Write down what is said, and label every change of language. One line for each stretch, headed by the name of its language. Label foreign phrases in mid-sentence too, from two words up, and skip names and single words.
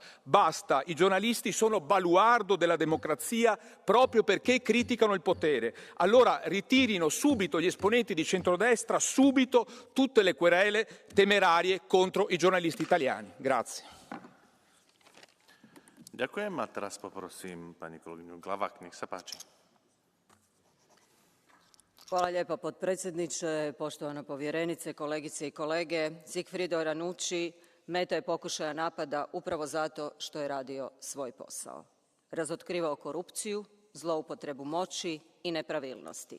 Italian: Basta, i giornalisti sono baluardo della democrazia proprio perché criticano il potere. Allora ritirino subito gli esponenti di centrodestra, subito tutte le querele temerarie contro i giornalisti italiani. Grazie.
Slovak: Ďakujem a teraz poprosím pani kolegyňu Glavak. Nech sa páči.
Croatian: Hvala lijepa potpredsjedniče, poštovana povjerenice, kolegice i kolege. Sigfrido Ranucci meta je pokušaja napada upravo zato što je radio svoj posao. Razotkrivao korupciju, zloupotrebu moći i nepravilnosti.